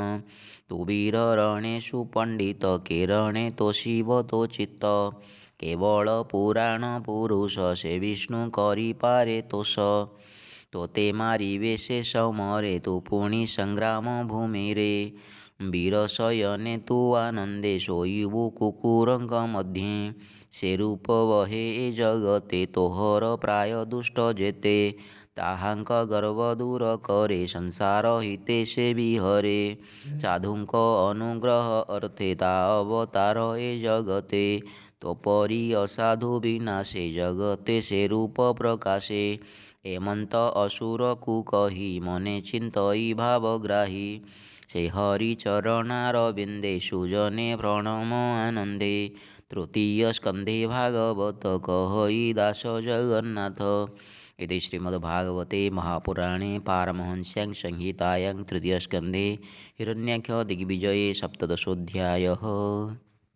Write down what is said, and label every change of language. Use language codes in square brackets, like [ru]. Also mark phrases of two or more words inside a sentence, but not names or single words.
[or] ତୁ ବୀର ରଣେ ସୁପଣ୍ଡିତ କେରଣେ ତୋଷିବ ତୋ ଚିତ୍ତ। କେବଳ ପୁରାଣ ପୁରୁଷ ସେ ବିଷ୍ଣୁ କରିପାରେ ତୋଷ। ତୋତେ ମାରିବେ ସେ ସମରେ ତୁ ପୁଣି ସଂଗ୍ରାମ ଭୂମିରେ। ବୀରଶୟନେ ତୁ ଆନନ୍ଦେ ଶୋଇବୁ କୁକୁରଙ୍କ ମଧ୍ୟେ। ସେ ରୂପ ବହେ ଏ ଜଗତେ ତୋହର ପ୍ରାୟ ଦୁଷ୍ଟ ଯେତେ। ତାହାଙ୍କ ଗର୍ବ ଦୂର କରେ ସଂସାର ହିତେ ସେ ବିହରେ। ସାଧୁଙ୍କ ଅନୁଗ୍ରହ ଅର୍ଥେ ତା ଅବତାର ଏ ଜଗତେ। ତୋପରି ଅସାଧୁ ବିନାଶେ ଜଗତେ ସେ ରୂପ ପ୍ରକାଶେ। ଏମନ୍ତ ଅସୁରକୁ କହି ମନେ ଚିନ୍ତଇ ଭାବଗ୍ରାହୀ। ସେ ହରି ଚରଣାର ବିନ୍ଦେ ସୁଜନେ ପ୍ରଣମ ଆନନ୍ଦେ। ତୃତୀୟ ସ୍କନ୍ଧେ ଭାଗବତ କହଇ ଦାସ ଜଗନ୍ନାଥ। [sa] इति श्रीमद्भागवते महापुराणे पारमहंस्यां संहितायां तृतीयस्कन्धे हिरण्याक्षदिग्विजये सप्तदशोऽध्यायः।